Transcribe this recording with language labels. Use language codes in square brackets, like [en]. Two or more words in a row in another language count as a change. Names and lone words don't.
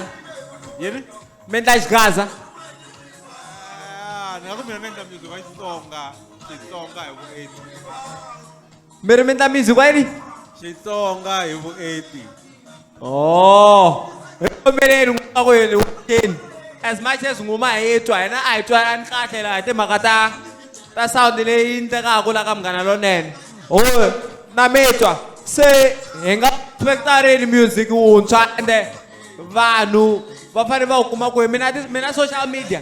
[ts] yini mi endla exigaza ni nga ku mina ni endla music wa Xitsonga Xitsonga hi vu-80 mi ri mi endla music wa yini Xitsonga hi vu-80 hi kombeleni n'wina kwenu weekend [en] as much as [ts] nguma hi twa hina a hi twanani kahle laha hi timhaka ta sound leyi endlekaka la ka Munghana Lonene na mi twa se hi nga expecta rini music wuntshwa ende vanhu va fanele va wu kuma kwihi mina [en] social media